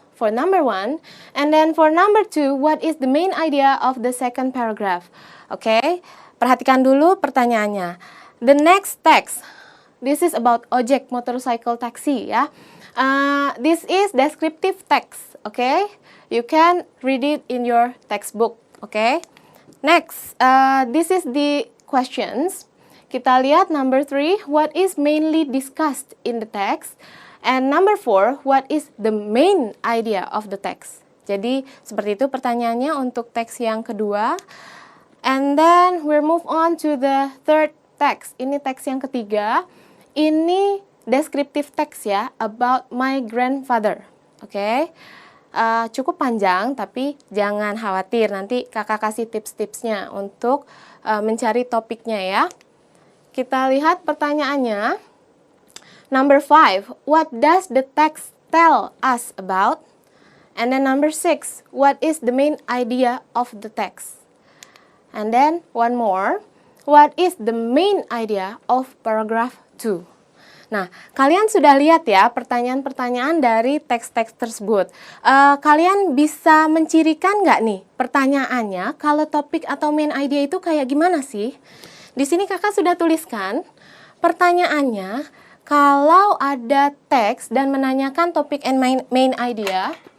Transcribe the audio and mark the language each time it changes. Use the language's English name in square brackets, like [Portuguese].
[English] For number 1, and then for number 2, what is the main idea of the second paragraph? [Indonesian] Oke, perhatikan dulu pertanyaannya. [English] The next text. This is about ojek motorcycle taxi ya. This is descriptive text, okay? You can read it in your textbook, okay? Next, this is the questions. [Indonesian] Kita lihat [English] number 3, what is mainly discussed in the text? And number 4, what is the main idea of the text? [Indonesian] Jadi seperti itu pertanyaannya untuk teks yang kedua. [English] And then we move on to the third text. [Indonesian] Ini teks yang ketiga. [English] Ini descriptive text ya, about my grandfather. [Indonesian] Oke, cukup panjang tapi jangan khawatir, nanti kakak kasih tips-tipsnya untuk mencari topiknya ya. Kita lihat pertanyaannya. [English] Number 5, what does the text tell us about? And then number 6, what is the main idea of the text? And then one more, what is the main idea of paragraph 2? [Indonesian] Nah, kalian sudah lihat ya pertanyaan-pertanyaan dari teks-teks tersebut. Kalian bisa mencirikan nggak nih pertanyaannya kalau topik atau main idea itu kayak gimana sih? Di sini kakak sudah tuliskan pertanyaannya kalau ada teks dan menanyakan topik and main idea.